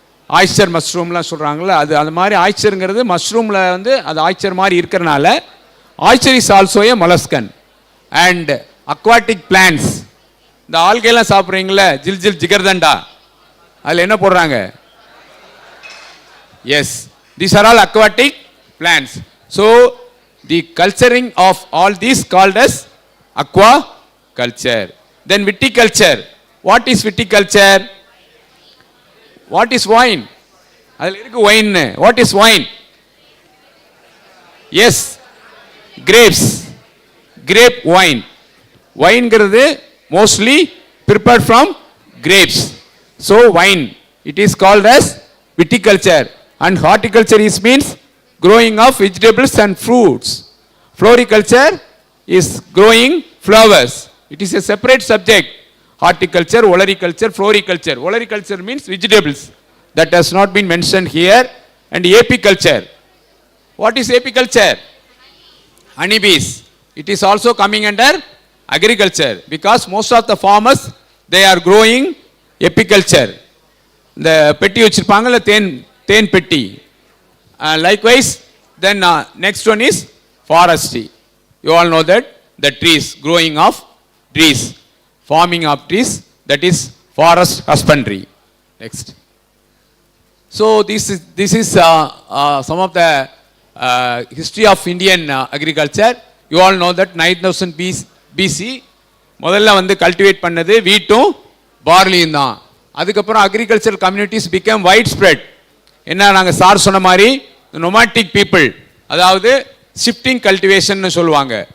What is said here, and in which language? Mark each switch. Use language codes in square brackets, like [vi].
[ta] ஆய்ச்சர் மஷ்ரூம்லாம் சொல்கிறாங்களே, அது அந்த மாதிரி ஆய்ச்சருங்கிறது மஷ்ரூமில் வந்து அது ஆய்ச்சர் மாதிரி இருக்கிறனால [en] Oyster is also a molluscan. [ta] And aquatic plans, இந்த ஆல்கையெல்லாம் சாப்பிட்றீங்களே, ஜில் ஜில் ஜிகர்தண்டா, அதில் என்ன போடுறாங்க? [en] Yes, these are all aquatic plants. So the culturing of all these called as aquaculture. Then viticulture. What is viticulture? What is wine? [ta] அதில் இருக்கு wine. [en] What is wine? Yes, grapes, grape wine. wineங்கிறது mostly prepared from grapes. So wine, it is called as viticulture. And horticulture is means growing of vegetables and fruits. Floriculture is growing flowers. It is a separate subject. Horticulture, olericulture, floriculture. Olericulture means vegetables. That has not been mentioned here. And apiculture. What is apiculture? Honeybees. It is also coming under agriculture because most of the farmers, they are growing apiculture. [ta] இந்த பெட்டி வச்சிருப்பாங்கல்ல, தேன் பெட்டி. [en] Likewise, then next one is forestry. You all know that the trees, growing of trees, farming of trees, that is forest husbandry. Next. So this is some of the history of Indian agriculture. You all know that [ta] 9000 BC முதல்ல வந்து cultivate பண்ணது வீட்டும் பார்லியும் தான். அதுக்கப்புறம் [en] Agricultural communities become wide spread. [ta] என்ன, நாங்கள் sir சொன்ன மாதிரி நொமாட்டிக் people, அதாவது ஷிஃப்டிங் கல்டிவேஷன் சொல்லுவாங்க.